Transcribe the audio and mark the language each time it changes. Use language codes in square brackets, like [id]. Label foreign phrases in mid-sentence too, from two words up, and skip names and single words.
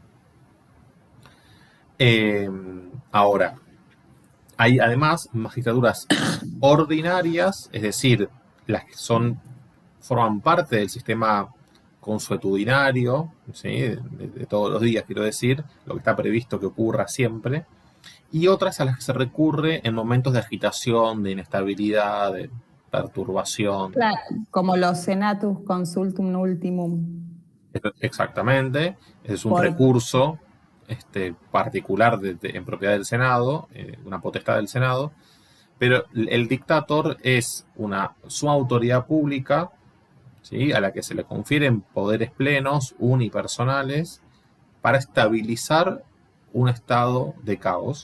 [es] Ahora, hay además magistraturas ordinarias, es decir, las que forman parte del sistema consuetudinario, ¿sí? de todos los días, quiero decir, lo que está previsto que ocurra siempre, y otras a las que se recurre en momentos de agitación, de inestabilidad, de perturbación. Claro, como los [la] senatus consultum ultimum. [es] Exactamente, ese es un recurso particular en propiedad del Senado, una potestad del Senado, pero el dictator es una suma autoridad pública, ¿sí? A la que se le confieren poderes plenos, unipersonales, para estabilizar un estado de caos.